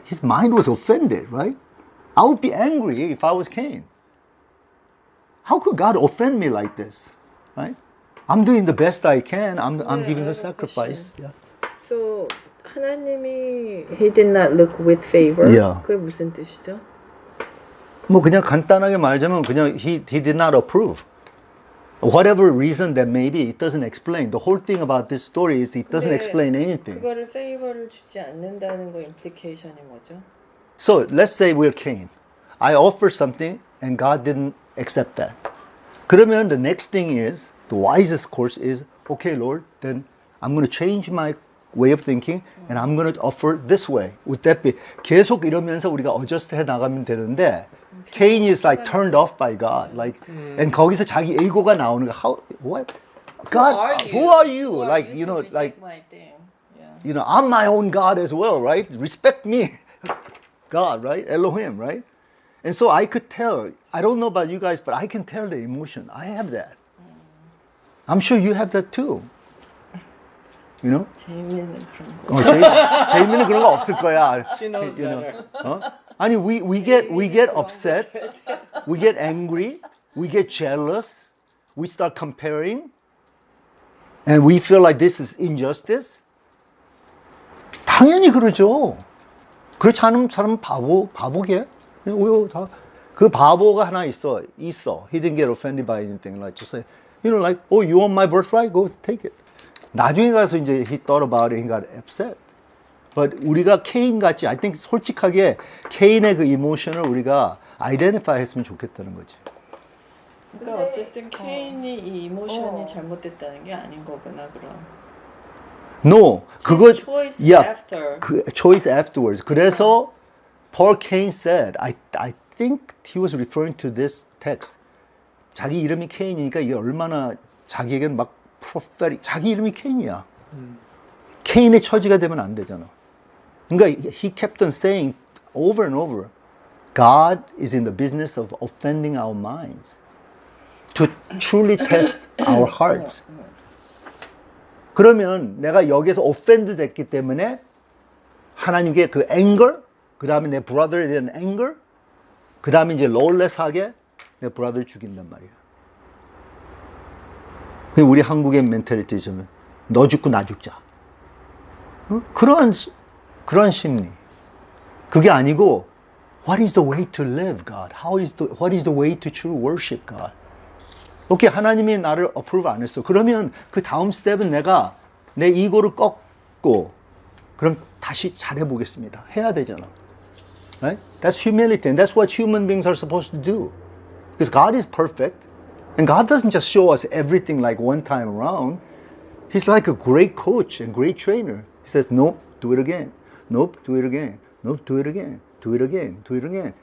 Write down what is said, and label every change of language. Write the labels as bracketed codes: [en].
[en] His mind was offended, right? I would be angry if I was Cain. How could God offend me like this, right? I'm doing the best I can. I'm giving a sacrifice. Yeah. So [ko] 하나님이 [en] he did not look with favor. Yeah. [ko] 그게 무슨 뜻이죠? 뭐 그냥 간단하게 말하자면 그냥 [en] he did not approve. Whatever reason that may be, it doesn't explain. The whole thing about this story is it doesn't explain anything. [ko] 그거를 favor를 주지 않는다는 거 implication이 뭐죠? [en] So let's say we're Cain. I offer something and God didn't accept that. [ko] 그러면 [en] the next thing is, the wisest course is, okay, Lord, then I'm going to change my way of thinking and I'm going to offer this way. Would that be? [ko] 계속 이러면서 우리가 adjust 해 나가면 되는데 [en] Cain is like turned off by God. Like, and [ko] 거기서 자기 에고가 나오는 거. [en] How? What? God, who are you? Like, you know, like, you know, I'm my own God as well, right? Respect me. God, right? Elohim, right? And so I could tell, I don't know about you guys, but I can tell the emotion. I have that. I'm sure you have that too. You know? [ko] 제이미는 그런 거. 제이미는 그런 거 없을 거야. [en] She knows You know? better. [ko] 아니, [en] we get upset, we get angry, we get jealous, we start comparing, and we feel like this is injustice. [ko] 당연히 그러죠. 그렇지 않으면 사람은 바보게. 그 바보가 하나 있어. [en] He didn't get offended by anything. Like just say, like, oh, you want my birthright? Go take it. [ko] 나중에 가서 이제 [en] he thought about it, he got upset. [ko] But 우리가 케인 같이, [en] I think [ko] 솔직하게 케인의 그 이모션을 우리가 identify 했으면 좋겠다는 거지. 그러니까 어쨌든 케인이 이 이모션이 잘못됐다는 게 아닌 거구나 그럼. No, 그거 [en] choice after. 그 choice afterwards. [ko] 그래서 [en] Paul Cain said, I think he was referring to this text. [ko] 자기 이름이 케인이니까 이게 얼마나 자기에게는 막 prophetic. 자기 이름이 케인이야. 케인의 처지가 되면 안 되잖아. 그러니까 [en] he kept on saying over and over, God is in the business of offending our minds to truly test our hearts. [ko] 그러면 내가 여기서 offend 됐기 때문에 하나님께 그 anger, 그 다음에 내 brother에 대한 anger, 그 다음에 이제 lawless하게 내 brother 죽인단 말이야. 우리 한국의 멘탈리티는 너 죽고 나 죽자. 그런 심리. 그게 아니고 [en] what is the way to live, God? What is the way to true worship, God? [ko] 오케이, 하나님이 나를 approve 안 했어. 그러면 그 다음 스텝은 내가 내 이고를 꺾고 그럼 다시 잘해보겠습니다. 해야 되잖아. Right? [en] That's humility, and that's what human beings are supposed to do. Because God is perfect, and God doesn't just show us everything like one time around. He's like a great coach and great trainer. He says, nope, do it again. Nope, do it again. Nope, do it again. Do it again. Do it again.